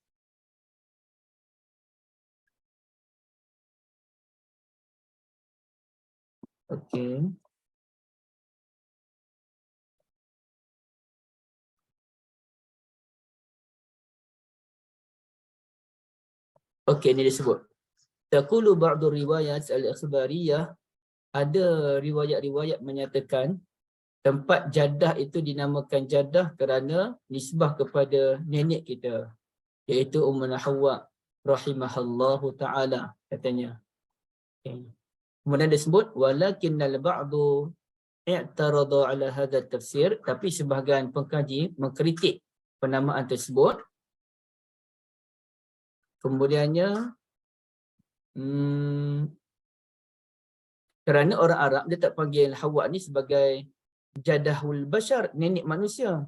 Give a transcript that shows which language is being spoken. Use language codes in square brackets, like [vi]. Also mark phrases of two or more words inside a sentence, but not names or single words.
[ms] Okey. Okey, ni disebut. [ar] تقول بعض الروايات الإخبارية, [ms] ada riwayat-riwayat menyatakan tempat Jaddah itu dinamakan Jaddah kerana nisbah kepada nenek kita, iaitu Ummuna Hawa [ar] رحمها الله تعالى, [ms] katanya. Okay. Kemudian disebut [ar] ولكن البعض اعترض على هذا التفسير, [ms] tapi sebahagian pengkaji mengkritik penamaan tersebut. Kemudiannya kerana orang Arab dia tak panggil Hawa ni sebagai [ar] جدة البشر, [ms] nenek manusia.